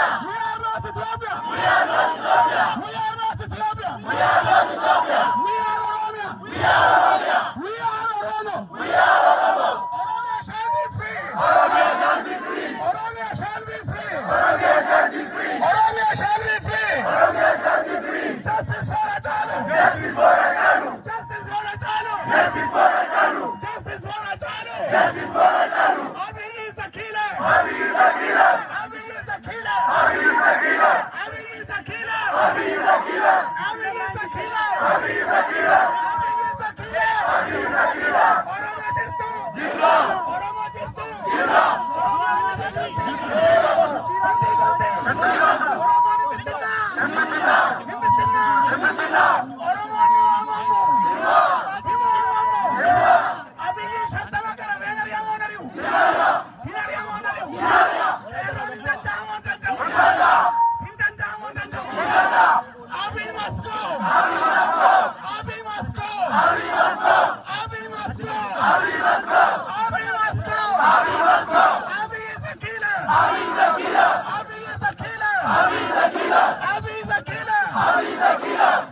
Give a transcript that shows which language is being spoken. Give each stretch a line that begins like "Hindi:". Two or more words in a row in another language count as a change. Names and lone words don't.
English: We are not Ethiopia! We are not Ethiopia! We are not Ethiopia! We are not Ethiopia! We are Oromia! We are Oromia! We are Oromo! We are Oromo! Oromia shall be free! Oromia shall be free! Oromia shall be free! Oromia shall be free! Oromia shall be free! Oromia shall be free! Justice for Hachalu! Justice for Hachalu! Justice for Hachalu! Justice for Hachalu! Justice for Hachalu! Justice for Hachalu! Abiy is a killer! Abiy is a killer! Abiy is a killer! Abiy is a killer! Abiy is a killer! Abiy is a killer! Abiy is a killer! Abiy is a killer! Abiy is a killer! Abiy is a killer!
Oromo: Oromo jirtu! Jirra! Oromo jirtu! Jirra! Oromo jirtu! Jirra! Oromo ni bittinna! Ni bittinna! Ni bittinna! Ni bittinna! Oromo ni waamamu! Jirra! Ni waamamu! Jirra! Abiyyi shattama gara been ari'amoo hin ari'u? Hin ari'amoo hin ari'u? Qeerroon hin danda'amoo hin danda'u? Hin danda'amoo hin danda'u?
English: Abiy must go! Abiy must go! Abiy must go! Abiy must go! Abiy must go! Abiy must go! Abiy must go! Abiy must go! Abiy is a killer! Abiy is a killer! Abiy is a killer! Abiy is a killer! Abiy is a killer! Abiy is a killer!